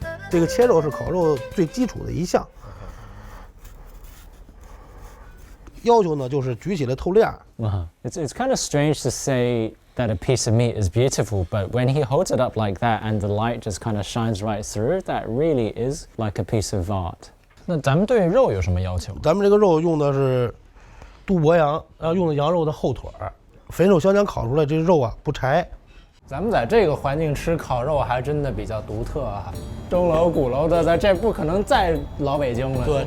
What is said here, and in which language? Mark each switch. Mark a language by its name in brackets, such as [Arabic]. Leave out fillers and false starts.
[Chinese] 这个切肉是烤肉最基础的一项，要求呢就是举起来透亮。 [English] It's kind of strange to say that a piece of meat is beautiful, but when he holds it up like that and the light just kind of shines right through, that really is like a piece of art. [Chinese] 那咱们对肉有什么要求？咱们这个肉用的是都柏羊，然后用的羊肉的后腿儿，肥肉香肠烤出来这肉啊不柴。咱们在这个环境吃烤肉还真的比较独特啊，钟楼鼓楼的，在这不可能再老北京了。